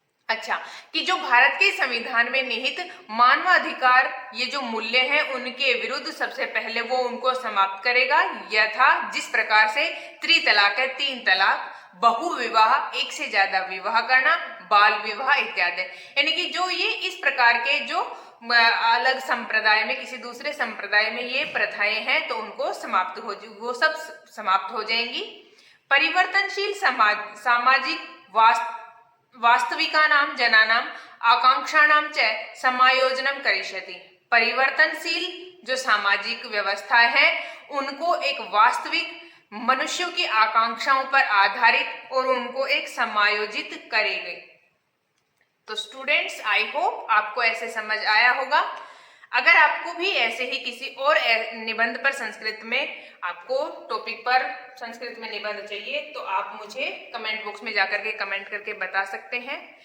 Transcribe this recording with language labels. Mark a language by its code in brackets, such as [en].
[hi] अच्छा, कि जो भारत के संविधान में निहित मानव अधिकार ये जो मूल्य हैं उनके विरुद्ध सबसे पहले वो उनको समाप्त करेगा, यथा जिस प्रकार से त्रितलाक है, 3 तलाक, बहु विवाह, एक से ज्यादा विवाह करना, बाल विवाह इत्यादि, यानी कि जो ये इस प्रकार के जो अलग संप्रदाय में किसी दूसरे संप्रदाय में ये प्रथाएं हैं तो उनको वो सब समाप्त हो जाएंगी। [sa] परिवर्तनशील सामाजिक वास्तविकानां जनानां आकांक्षाणां च समायोजनं करिष्यति। [hi] परिवर्तनशील जो सामाजिक व्यवस्था है उनको एक वास्तविक मनुष्यों की आकांक्षाओं पर आधारित और उनको एक समायोजित करेंगे। तो स्टूडेंट्स, आई होप आपको ऐसे समझ आया होगा। अगर आपको भी ऐसे ही किसी और निबंध पर संस्कृत में, आपको टॉपिक पर संस्कृत में निबंध चाहिए तो आप मुझे कमेंट बॉक्स में जाकर के कमेंट करके बता सकते हैं।